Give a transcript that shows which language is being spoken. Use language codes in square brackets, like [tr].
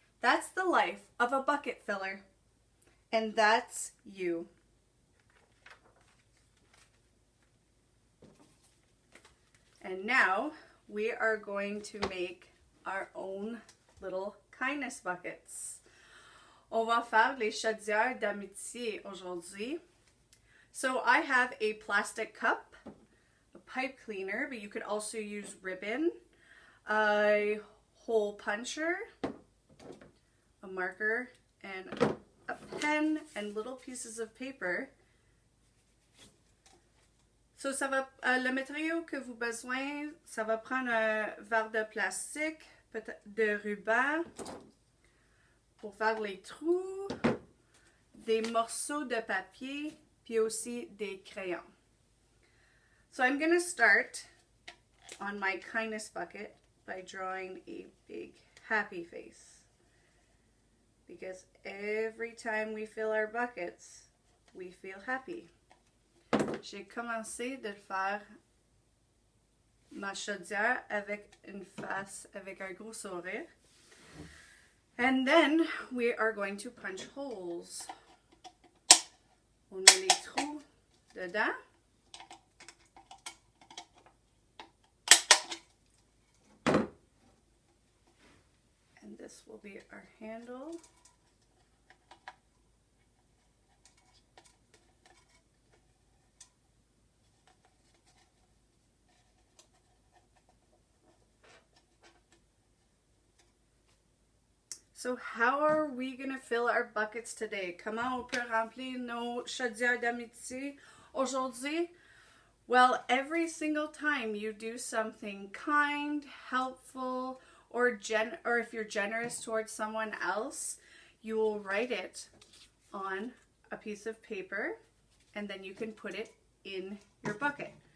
[en] That's the life of a bucket filler. And that's you. And now we are going to make our own little kindness buckets. [fr] On va faire les chaudières d'amitié aujourd'hui. [en] So I have a plastic cup, a pipe cleaner, but you could also use ribbon, a hole puncher, a marker, and a pen, and little pieces of paper. [fr] So ça va, le matériau que vous avez besoin, ça va prendre un verre de plastique, peut-être de ruban pour faire les trous, des morceaux de papier, puis aussi des crayons. [en] So I'm going to start on my kindness bucket by drawing a big happy face. Because every time we fill our buckets, we feel happy. [fr] J'ai commencé de faire ma chaudière avec une face, avec un gros sourire. [en] And then we are going to punch holes. [fr] On a les trous dedans. [en] And this will be our handle. So how are we going to fill our buckets today? [fr] Comment on peut remplir nos chaudières d'amitié aujourd'hui? [en] Well, every single time you do something kind, helpful, or if you're generous towards someone else, you will write it on a piece of paper, and then you can put it in your bucket.